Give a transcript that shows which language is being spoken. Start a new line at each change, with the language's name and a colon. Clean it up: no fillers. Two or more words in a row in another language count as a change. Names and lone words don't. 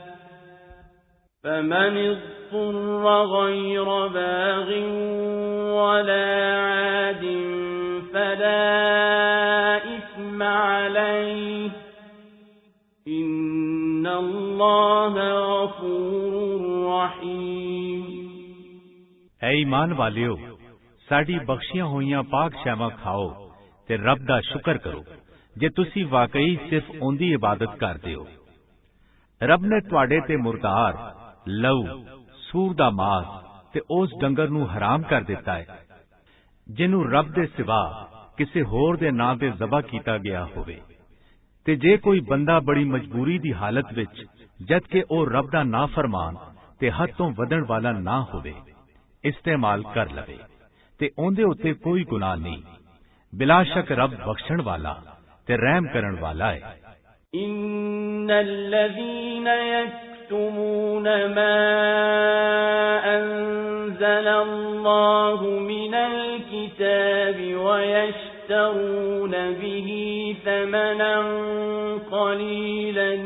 Arabic: فمن اضطر غير باغ ولا عاد فلا إثم عليه إن الله غفور رحيم۔
Punjabi: ਐ ਈਮਾਨ ਵਾਲਿਓ, ਸਾਡੀ ਬਖਸ਼ੀਆਂ ਹੋਈਆਂ ਪਾਕ ਸ਼ੈਵਾਂ ਖਾਓ ਤੇ ਰੱਬ ਦਾ ਸ਼ੁਕਰ ਕਰੋ ਜੇ ਤੁਸੀਂ ਵਾਕਈ ਸਿਰਫ ਉਹਦੀ ਇਬਾਦਤ ਕਰਦੇ ਹੋ। ਰੱਬ ਨੇ ਤੁਹਾਡੇ ਤੇ ਮੁਰਦਾਰ, ਲਹੂ, ਸੂਰ ਦਾ ਮਾਸ ਤੇ ਉਸ ਡੰਗਰ ਨੂੰ ਹਰਾਮ ਕਰ ਦਿੱਤਾ ਹੈ ਜਿਹਨੂੰ ਰੱਬ ਦੇ ਸਿਵਾ ਕਿਸੇ ਹੋਰ ਦੇ ਨਾਂ ਤੇ ਜ਼ਬਾ ਕੀਤਾ ਗਿਆ ਹੋਵੇ। ਤੇ ਜੇ ਕੋਈ ਬੰਦਾ ਬੜੀ ਮਜਬੂਰੀ ਦੀ ਹਾਲਤ ਵਿੱਚ, ਜਦ ਕਿ ਉਹ ਰੱਬ ਦਾ ਨਾਫਰਮਾਨ ਤੇ ਹੱਦ ਤੋਂ ਵਧਣ ਵਾਲਾ ਨਾ ਹੋਵੇ, ਇਸਤੇਮਾਲ ਕਰ ਲਵੇ ਤੇ ਉਹਦੇ ਉੱਤੇ ਕੋਈ ਗੁਨਾਹ ਨਹੀਂ। ਬਿਲਾ ਸ਼ੱਕ ਰੱਬ ਬਖਸ਼ਣ ਵਾਲਾ ਤੇ ਰਹਿਮ ਕਰਨ ਵਾਲਾ ਹੈ।
Arabic: إن الذين يكتمون ما أنزل الله من الكتاب ويشترون به ثمنا قليلا